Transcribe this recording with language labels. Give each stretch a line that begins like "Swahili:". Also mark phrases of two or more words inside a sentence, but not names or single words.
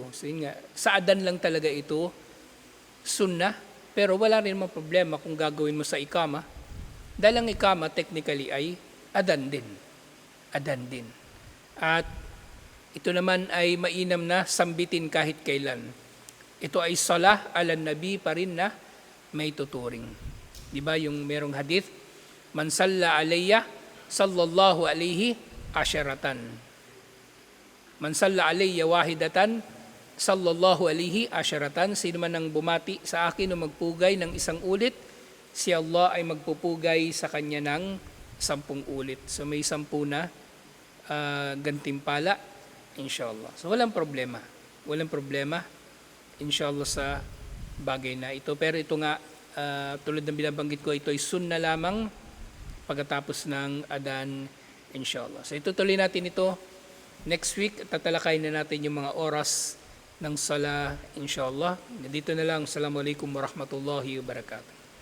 Filipino: So, yun nga, sa adan lang talaga ito, sunnah, pero wala rin mga problema kung gagawin mo sa ikama. Dahil ang ikama technically ay adan din. Adan din. At ito naman ay mainam na sambitin kahit kailan. Ito ay
Arabic: صلاة على النبي
Filipino: pa rin na may tuturing. Di ba yung merong hadith?
Arabic: من صلى علي، صلى الله عليه عشرة. من صلى علي واحدة، صلى الله عليه عشرة.
Filipino: Sino man ang bumati sa akin o magpugay ng isang ulit, si Allah ay magpupugay sa kanya ng 10 ulit. So may 10 na gantimpala,
Arabic: إن شاء الله.
Filipino: So walang problema. Walang problema,
Arabic: إن شاء الله,
Filipino: sa bagay na ito. Pero ito nga, tulad ng binabanggit ko, ito ay sunna lamang pagkatapos ng adan,
Arabic: إن شاء الله.
Filipino: So itutuloy natin ito
English: next week.
Filipino: Tatalakayin na natin yung mga oras ng sala,
Arabic: إن شاء الله.
Filipino: Dito na lang.
Arabic: السلام عليكم ورحمة الله وبركاته.